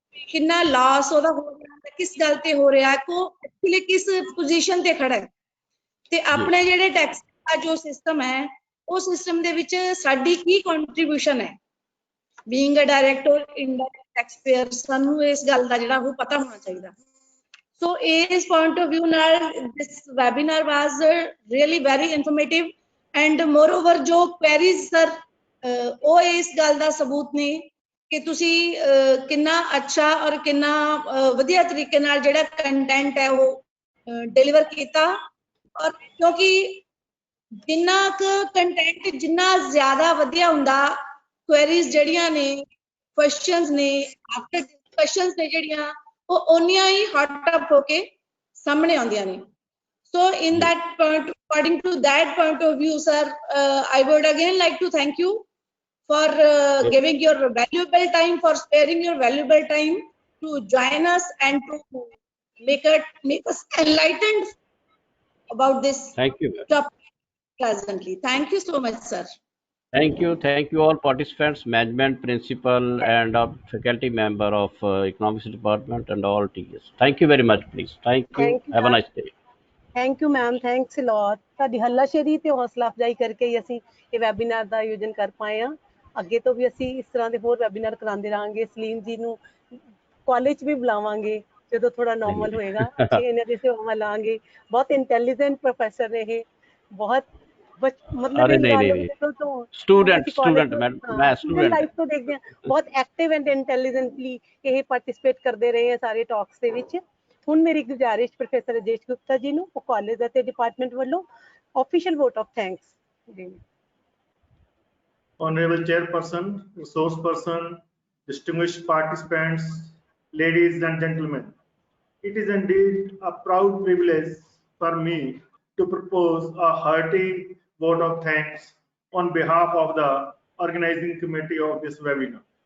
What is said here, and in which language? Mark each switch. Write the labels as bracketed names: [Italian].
[Punjabi] ਕਿੰਨਾ ਲਾਸ ਉਹਦਾ ਹੋ ਰਿਹਾ ਹੈ, ਕਿਸ ਗੱਲ ਤੇ ਹੋ ਰਿਹਾ ਹੈ, ਐਕਚੁਅਲੀ ਕਿਸ ਪੋਜੀਸ਼ਨ ਤੇ ਖੜਾ ਹੈ, ਤੇ ਆਪਣੇ ਜਿਹੜੇ ਟੈਕਸ ਦਾ ਜੋ ਸਿਸਟਮ ਹੈ, ਉਹ ਸਿਸਟਮ ਦੇ ਵਿੱਚ ਸਾਡੀ ਕੀ ਕੰਟਰੀਬਿਊਸ਼ਨ ਹੈ, [English] being a direct or indirect taxpayer, [Punjabi] ਸਾਨੂੰ ਇਸ ਗੱਲ ਦਾ ਜਿਹੜਾ ਉਹ ਪਤਾ ਹੋਣਾ ਚਾਹੀਦਾ। [English] So [Punjabi] ਇਸ [English] point of view [Punjabi] ਨਾਲ [English] this webinar was really very informative and moreover [Punjabi] ਜੋ [English] queries sir [Punjabi] ਉਹ ਇਸ ਗੱਲ ਦਾ ਸਬੂਤ ਨੇ ਕਿ ਤੁਸੀਂ ਕਿੰਨਾ ਅੱਛਾ ਔਰ ਕਿੰਨਾ ਵਧੀਆ ਤਰੀਕੇ ਨਾਲ ਜਿਹੜਾ ਕੰਟੈਂਟ ਹੈ ਉਹ ਡਿਲੀਵਰ ਕੀਤਾ। ਔਰ ਕਿਉਂਕਿ ਜਿੰਨਾ ਕੁ ਕੰਟੈਂਟ ਜਿੰਨਾ ਜ਼ਿਆਦਾ ਵਧੀਆ ਹੁੰਦਾ, ਕੁਐਰੀਜ਼ ਜਿਹੜੀਆਂ ਨੇ, ਕੁਐਸਚਨਸ ਨੇ, ਆਫਟਰ ਡਿਸਕਸ਼ਨਸ ਨੇ ਜਿਹੜੀਆਂ, ਉਹ ਓਨੀਆਂ ਹੀ ਹੌਟ ਅਪ ਹੋ ਕੇ ਸਾਹਮਣੇ ਆਉਂਦੀਆਂ ਨੇ। [English] So in that point, according to that point of view, sir, I would again like to thank you for giving your valuable time, for sparing your valuable time to join us and to make us enlightened about this Thank you, ma'am. topic presently. Thank you so much, sir. Thank you all participants, management, principal, and faculty member of economics department and all teachers. Thank you very much, please. Thank you. Thank you, Have a ma'am. nice day. Thank you ma'am, thanks a lot. [Punjabi] ਤੁਹਾਡੀ ਹੱਲਾਸ਼ੇਰੀ ਤੇ ਹੌਸਲਾ ਅਫਜ਼ਾਈ ਕਰਕੇ ਹੀ ਅਸੀਂ ਇਹ webinar ਦਾ ਆਯੋਜਨ ਕਰ ਪਾਏ ਹਾਂ। ਅੱਗੇ ਤੋਂ ਵੀ ਅਸੀਂ ਇਸ ਤਰ੍ਹਾਂ ਦੇ ਹੋਰ ਵੈਬੀਨਾਰ ਕਰਾਉਂਦੇ ਰਹਾਂਗੇ। ਸਲੀਮ ਜੀ ਨੂੰ ਕਾਲਜ ਵੀ ਬੁਲਾਵਾਂਗੇ ਜਦੋਂ ਥੋੜਾ ਨਾਰਮਲ ਹੋਏਗਾ, ਅਸੀਂ ਇਹਨਾਂ ਦੀ ਸੇਵਾਵਾਂ ਲਾਂਗੇ। ਬਹੁਤ ਇੰਟੈਲੀਜੈਂਟ ਪ੍ਰੋਫੈਸਰ ਨੇ ਇਹ, ਬਹੁਤ ਮਤਲਬ ਅਰੇ ਨਹੀਂ ਸਟੂਡੈਂਟ ਮੈਂ ਸਟੂਡੈਂਟ ਲਾਈਫ ਤੋਂ ਦੇਖਦੇ ਹਾਂ, ਬਹੁਤ [English] active and intelligently [Punjabi] ਇਹ ਪਾਰਟਿਸਿਪੇਟ ਕਰਦੇ ਰਹੇ ਆ ਸਾਰੇ ਟਾਕਸ ਦੇ ਵਿੱਚ। ਹੁਣ ਮੇਰੀ ਗੁਜ਼ਾਰਿਸ਼ ਪ੍ਰੋਫੈਸਰ ਰਾਜੇਸ਼ ਗੁਪਤਾ ਜੀ ਨੂੰ ਉਹ ਕਾਲਜ ਅਤੇ ਡਿਪਾਰਟਮੈਂਟ ਵੱਲੋਂ [English] official vote of thanks [Punjabi] ਦੇਣ। [English] Honorable Chairperson, resource person, distinguished participants, ladies and gentlemen, it is indeed a proud privilege for me to propose a hearty vote of thanks on behalf of the organizing committee of this webinar.